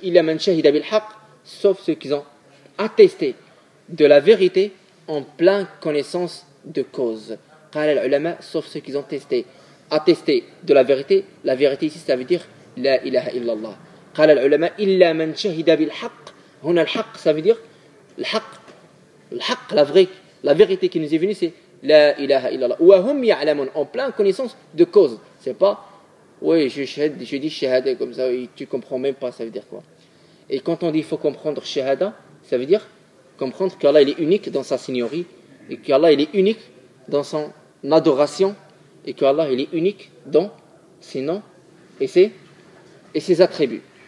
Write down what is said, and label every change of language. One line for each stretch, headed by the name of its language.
Arabic: إلا من شهد بالحق,
French: sauf ceux qu'ils ont attesté de la vérité en pleine connaissance de cause.
Arabic: قال العلماء,
French: sauf ceux qui ont attesté de la vérité. La vérité ici, ça veut dire la ilaha illallah.
Arabic: قال العلماء إلا من شهد بالحق. هنا الحق,
French: ça veut dire الحق, la vérité qui nous est venue, c'est la ilaha illallah.
Arabic: وهم يعلمون,
French: en pleine connaissance de cause. C'est pas oui, je dis shahada comme ça, et tu comprends même pas, ça veut dire quoi. Et quand on dit il faut comprendre shahada, ça veut dire comprendre qu'Allah il est unique dans sa seigneurie, et qu'Allah il est unique dans son adoration, et qu'Allah il est unique dans ses noms et ses attributs.